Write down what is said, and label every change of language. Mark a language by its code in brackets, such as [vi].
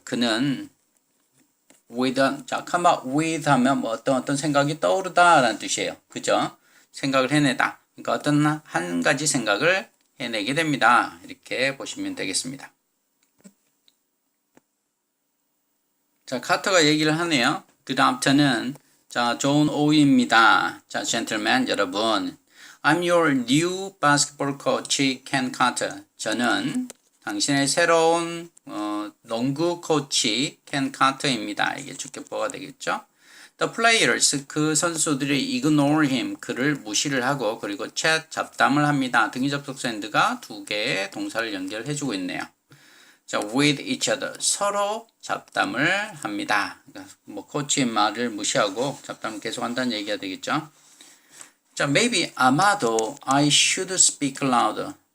[ko] 그는 come up with 하면 뭐 어떤 생각이 떠오르다라는 뜻이에요. 그죠? 생각을 해내다. 그러니까 어떤 한 가지 생각을 해내게 됩니다. 이렇게 보시면 되겠습니다. 자, 카터가 얘기를 하네요. [en] Good afternoon. [ko] 자, 존 오이입니다. 자, gentlemen 여러분. [en] I'm your new basketball coach, Ken Carter. [ko] 저는 당신의 새로운 농구 코치 켄 카터입니다. 이게 주격보가 되겠죠. [en] The players, [ko] 그 선수들이 [en] ignore him, [ko] 그를 무시를 하고 그리고 chat, 잡담을 합니다. 등위 접속사 and가 두 개의 동사를 연결해주고 있네요. 자, [en] with each other, [ko] 서로 잡담을 합니다. 그러니까 뭐 코치의 말을 무시하고 잡담을 계속한다는 얘기가 되겠죠. [en] 자, maybe 아마도 I should speak louder.